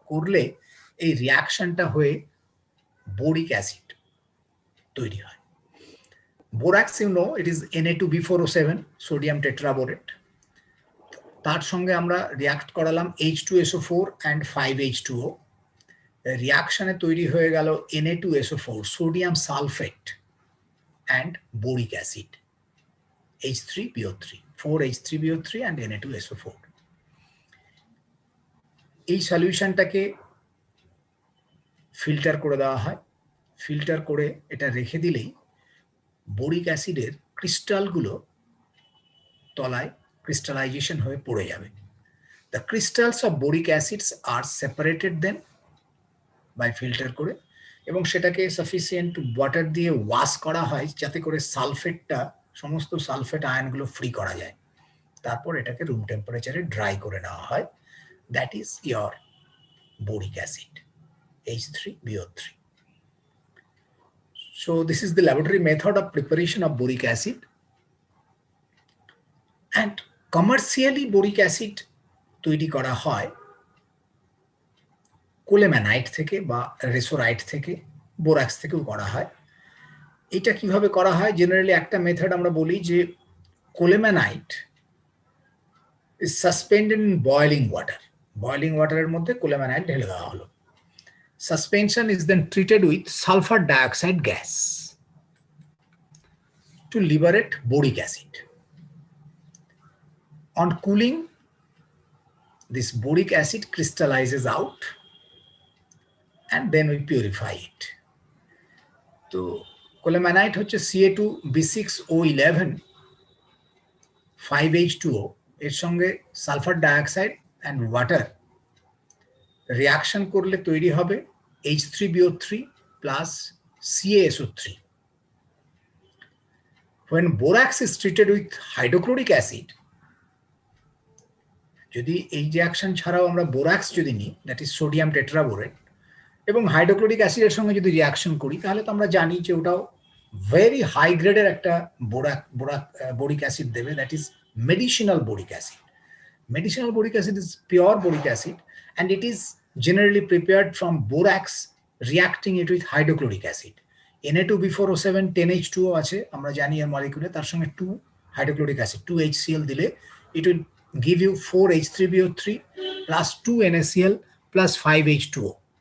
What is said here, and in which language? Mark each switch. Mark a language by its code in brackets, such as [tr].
[bn] করলে এই রিয়াকশনটা হয়ে বোরিক অ্যাসিড তৈরি হয়। Borax [en] you know it is [bn] Na2B4O7, sodium tetraborate. তার সঙ্গে আমরা রিয়াক্ট করালাম H2SO4 and 5H2O। রিয়াকশনে তৈরি হয়ে গেল Na2SO4, sodium sulphate and boric acid, H3BO3, 4H3BO3 and Na2SO4। এই সলিউশনটাকে ফিল্টার করে দেওয়া হয়। ফিল্টার করে এটা রেখে দিলেই বোরিক অ্যাসিডের ক্রিস্টালগুলো তলায় crystallization হয়ে পড়ে যাবে। [en] The crystals of boric acids are separated then by filter [bn] করে, এবং সেটাকে সাফিসিয়েন্ট ওয়াটার দিয়ে ওয়াশ করা হয় যাতে করে সালফেটটা, সমস্ত সালফেট আয়নগুলো ফ্রি করা যায়। তারপর এটাকে রুম টেম্পারেচারে ড্রাই করে নেওয়া হয়। [en] That is your boric acid, H3BO3. So this is the laboratory method of preparation of boric acid. And commercially [bn] boric acid তৈরি করা হয় কোলেম্যানাইট থেকে বা রেসোরাইট থেকে, বোরাক্স থেকেও করা হয়। এটা কিভাবে করা হয়? জেনারেলি একটা মেথড আমরা বলি যে কোলেম্যানাইট [en] Is suspended in boiling water. [bn] Boiling ওয়াটারের মধ্যে কোলেম্যানাইট ঢেলে দেওয়া হলো। [en] Suspension is then treated with sulfur dioxide gas to liberate boric acid. On cooling, this boric acid crystallizes out and then we purify it. [bn] So, colemanite হচ্ছে Ca2B6O11, 5H2O, এর সঙ্গে sulphur dioxide and water reaction করলে তৈরি হবে H3BO3 plus CaSO3. [en] When borax is treated with hydrochloric acid, [bn] যদি এই reaction ছাড়াও আমরা বোরাক্স যদি নিই, [en] that is sodium tetraborate, [bn] এবং হাইড্রোক্লোরিক অ্যাসিডের সঙ্গে যদি রিয়াকশন করি, তাহলে তো আমরা জানি যে ওটাও ভেরি হাই গ্রেডের একটা বোরিক অ্যাসিড দেবে, [en] That is medicinal boric acid. Medicinal boric acid is pure boric acid and it is generally prepared from borax reacting it with hydrochloric acid. [bn] Na2B4O7 10H2O আছে, আমরা জানি এর মলিকিউলে, তার সঙ্গে 2 hydrochloric acid 2HCl দিলে [en] it will give you 4H3BO3 plus 2 NaCl plus 5H2O.